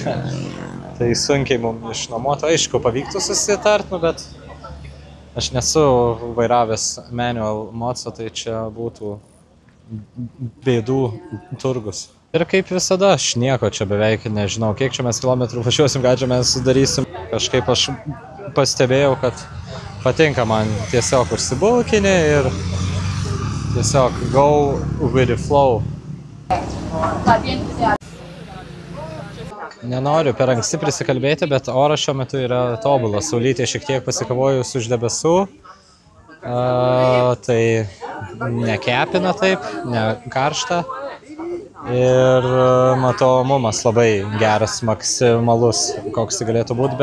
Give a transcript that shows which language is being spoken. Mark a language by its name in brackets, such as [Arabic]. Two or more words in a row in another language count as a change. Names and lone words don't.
[Lithuanian] Tai sunkiai mums išnuomoti. Aišku, pavyktų susitart, bet aš nesu vairavęs manual moco, tai čia būtų bėdų turgus. Ir kaip visada, aš nieko čia beveik nežinau, kiek čia mes kilometrų važiuosim, ką čia mes darysim. Kažkaip aš pastebėjau, kad patinka man tiesiog užsibulkinį ir tiesiog [English] go with the flow. [Lithuanian] Nenoriu per anksti prisikalbėti, bet oras šiuo metu yra tobulas. Saulytė šiek tiek pasikavojus už debesų. Tai nekepina taip, ne karšta. Ir matomumas labai geras, maksimalus, koks tai galėtų būti.